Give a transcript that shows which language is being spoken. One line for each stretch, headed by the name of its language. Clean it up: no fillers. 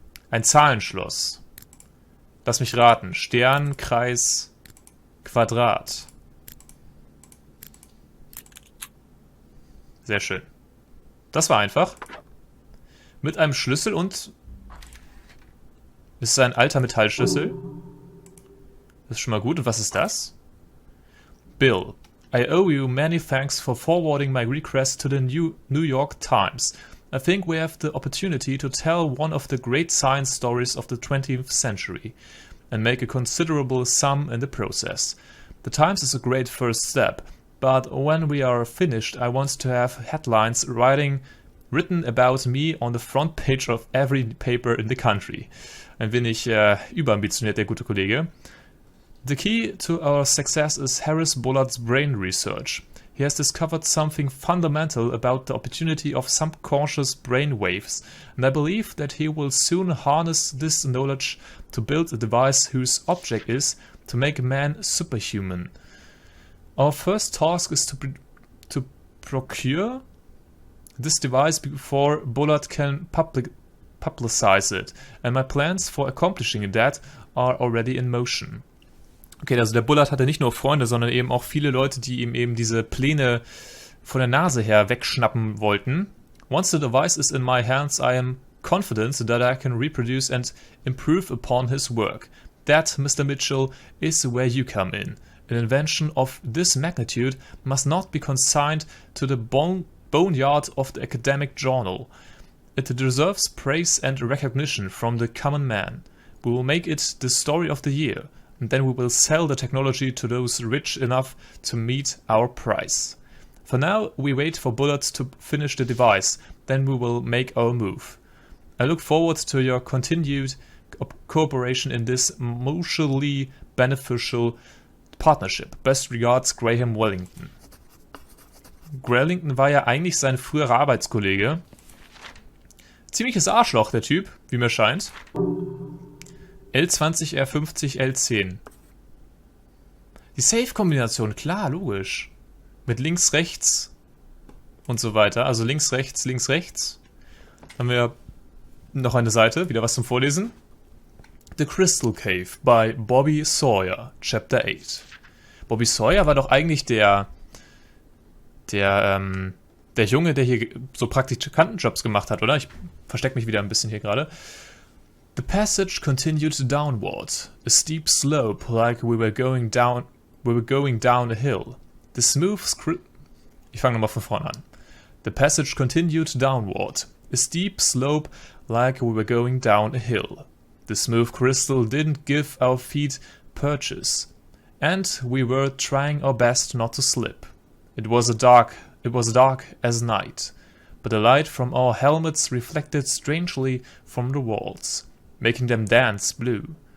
German: Ein Zahlenschloss. Lass mich raten. Stern, Kreis, Quadrat. Sehr schön. Das war einfach. Mit einem Schlüssel und... Es ist ein alter Metallschlüssel. Das ist schon mal gut. Und was ist das?
English: Bill, I owe you many thanks for forwarding my request to the New York Times. I think we have the opportunity to tell one of the great science stories of the 20th century and make a considerable sum in the process. The Times is a great first step, but when we are finished, I want to have headlines written about me on the front page of every paper in the country.
German: Ein wenig überambitioniert, der gute Kollege.
English: The key to our success is Harris Bullard's brain research. He has discovered something fundamental about the opportunity of subconscious brain waves, and I believe that he will soon harness this knowledge to build a device whose object is to make man superhuman. Our first task is to procure this device before Bullard can publicize it, and my plans for accomplishing that are already in motion.
German: Okay, also der Bullard hatte nicht nur Freunde, sondern eben auch viele Leute, die ihm eben diese Pläne von der Nase her wegschnappen wollten.
English: Once the device is in my hands, I am confident that I can reproduce and improve upon his work. That, Mr. Mitchell, is where you come in. An invention of this magnitude must not be consigned to the boneyard of the academic journal. It deserves praise and recognition from the common man. We will make it the story of the year. And then we will sell the technology to those rich enough to meet our price. For now, we wait for Bullard to finish the device, then we will make our move. I look forward to your continued cooperation in this mutually beneficial partnership. Best regards, Graham Wellington.
German: Wellington war ja eigentlich sein früherer Arbeitskollege. Ziemliches Arschloch, der Typ, wie mir scheint. L20, R50, L10. Die Safe-Kombination, klar, logisch. Mit links, rechts und so weiter. Also links, rechts, links, rechts. Haben wir noch eine Seite, wieder was zum Vorlesen.
English: The Crystal Cave by Bobby Sawyer, Chapter 8.
German: Bobby Sawyer war doch eigentlich der Junge, der hier so Praktikantenjobs gemacht hat, oder? Ich verstecke mich wieder ein bisschen hier gerade.
English: The passage continued downward, a steep slope like we were going down a hill. The smooth
German: Ich fange nochmal von vorne an.
English: The passage continued downward, a steep slope like we were going down a hill. The smooth crystal didn't give our feet perches, and we were trying our best not to slip. It was dark as night, but the light from our helmets reflected strangely from the walls, making them dance blue.